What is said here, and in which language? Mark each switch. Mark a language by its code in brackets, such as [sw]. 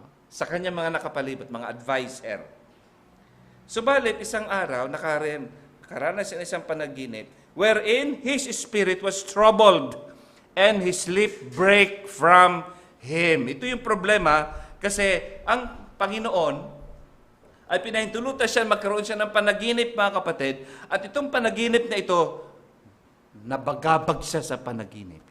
[tl] Sa kanyang mga nakapalibot, mga advisor. Subalit, isang araw, nakaranas ng isang panaginip, [en] wherein his spirit was troubled, and his sleep break from him. [tl] Ito yung problema, kasi ang Panginoon ay pinahintulutan siya, magkaroon siya ng panaginip, mga kapatid, at itong panaginip na ito, nabagabag siya sa panaginip.